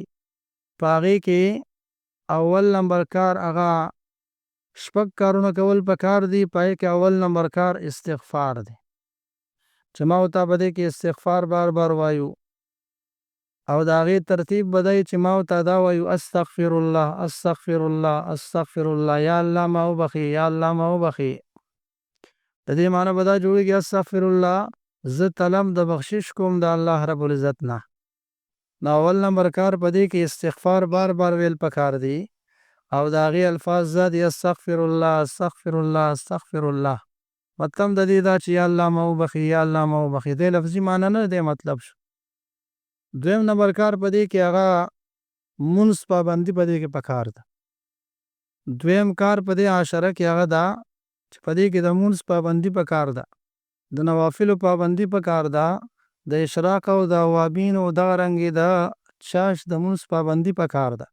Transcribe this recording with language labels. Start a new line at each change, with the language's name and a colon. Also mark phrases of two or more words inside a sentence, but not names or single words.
Pashto: په هغې کې اول نمبر کار هغه شپږ کارونه کول پکار دي. په هغې کې اول نمبر کار استغفار دی، چې ما او تا په دې کې استغفار بار بار وایو، او د هغې ترتیب به دی چې ما او تا دا وایو:
Arabic: استغفر الله استغفر الله استغفر الله،
Pashto: یا الله ما وبخي، یا الله ما وبخي. د دې معنی به دا جوړېږي:
Arabic: استغفر الله،
Pashto: زه طلب د بخشش کوم د
Arabic: الله رب العزت
Pashto: نه. نو اول نمبر کار په دې کې استغفار بار بار ویل پکار دی، او د هغې الفاظ دا دي:
Arabic: استغفر الله استغفر الله استغفر الله.
Pashto: مطلب د دې دا چې یا الله ما وبخي، یا الله ما وبخي. دې لفظي معنی نه دی مطلب شو. دویم نمبر کار په دې کې هغه مونځ پابندي په دې کې پکار ده. دویم کار په دې عشره کې هغه ده چې په دې کې د مونځ پابندي پکار ده، د نوافلو پابندي پکار ده، د اشراق او د اوابین او دغه رنګې د چاش د مونځ پابندي پکار ده.